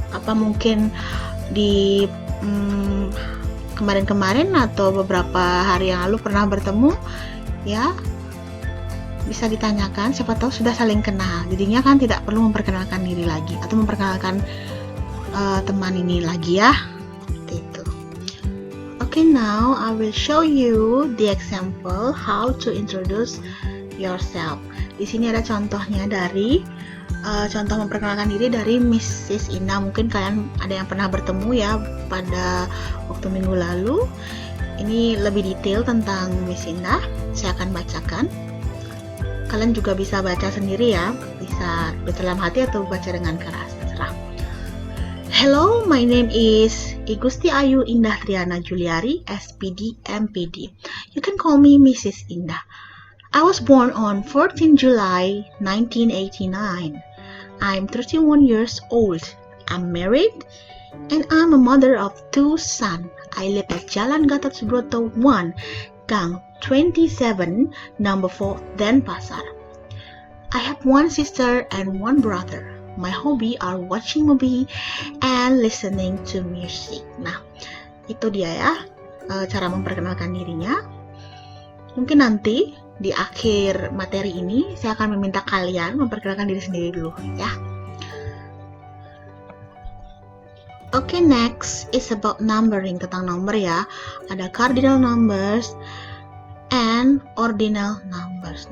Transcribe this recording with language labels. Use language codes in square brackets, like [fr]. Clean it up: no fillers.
[id] Apa mungkin di kemarin-kemarin atau beberapa hari yang lalu pernah bertemu? Ya, bisa ditanyakan. Siapa tahu sudah saling kenal. Jadinya kan tidak perlu memperkenalkan diri lagi atau memperkenalkan teman ini lagi ya. Seperti itu. [en] Okay, now I will show you the example how to introduce yourself. [id] Di sini ada contohnya dari contoh memperkenalkan diri dari Mrs. Ina. Mungkin kalian ada yang pernah bertemu ya pada waktu minggu lalu. Ini lebih detail tentang Miss Ina. Saya akan bacakan. Kalian juga bisa baca sendiri ya, bisa dalam hati atau baca dengan keras, terserah. [en] Hello, my name is Igusti Ayu Indah Triana Juliari, SPD, MPD. You can call me Mrs. Indah. I was born on 14 July 1989. I'm 31 years old. I'm married and I'm a mother of 2 sons. I live at Jalan Gatot Subroto 1, Gang 27, number 4, Denpasar. I have 1 sister and 1 brother. My hobby are watching movie and listening to music. [id] Nah, itu dia ya, cara memperkenalkan dirinya. Mungkin nanti di akhir materi ini saya akan meminta kalian memperkenalkan diri sendiri dulu ya. [en] Okay, next is about numbering, [id] tentang nomor ya. Ada [en] cardinal numbers and ordinal numbers.